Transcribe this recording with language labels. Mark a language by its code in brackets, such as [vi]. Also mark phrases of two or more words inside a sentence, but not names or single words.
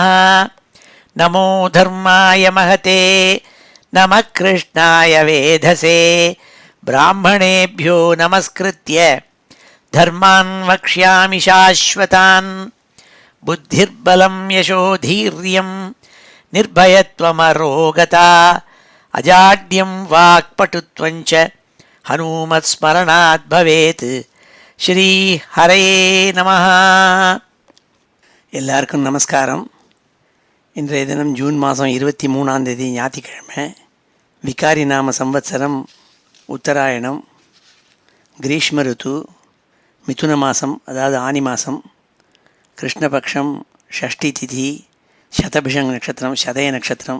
[sa] नमो धर्माय महते नमः कृष्णाय वेधसे ब्राह्मणेभ्यो नमस्कृत्य धर्मान् वक्ष्यामि शाश्वतान्। बुद्धिर्बलं यशोधीर्यं निर्भयत्वमरोगता अजाड्यं वाक्पटुत्वञ्च हनुमत्स्मरणात् भवेत्। श्री हरये நமः. [ta] எல்லாருக்கும் நமஸ்காரம். இன்றைய தினம் ஜூன் மாதம் 23 ஞாயிற்றுக்கிழமை. விகாரி நாம சம்வத்சரம் உத்தராயணம், கிரீஷ்ம ருத்து, மிதுன மாதம் அதாவது ஆனி மாதம், கிருஷ்ணபக்ஷம், ஷஷ்டி திதி, சதபிஷங் நட்சத்திரம், சதய நட்சத்திரம்.